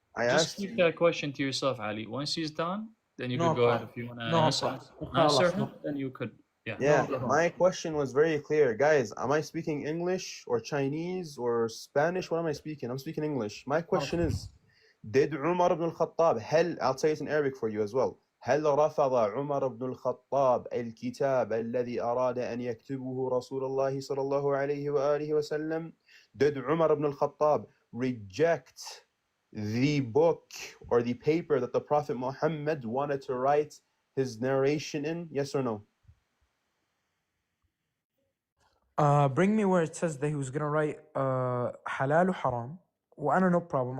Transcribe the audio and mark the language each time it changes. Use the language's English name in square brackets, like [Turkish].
[English] Just keep that question to yourself, Ali. Once he's done, then you could go ahead if you want to answer him. Then you could. Yeah. My question was very clear, guys. Am I speaking English or Chinese or Spanish? What am I speaking? I'm speaking English. My question is, did Umar ibn al-Khattab, I'll say it in Arabic for you as well. [Arabic] هل رفض عمر بن الخطاب الكتاب الذي أراد أن يكتبه رسول الله صلى الله عليه وآله وسلم? [English] Did Umar ibn al-Khattab reject the book or the paper that the Prophet Muhammad wanted to write his narration in? Yes or no? Bring me where it says that he was gonna write halal or haram. Well, I don't know, problem.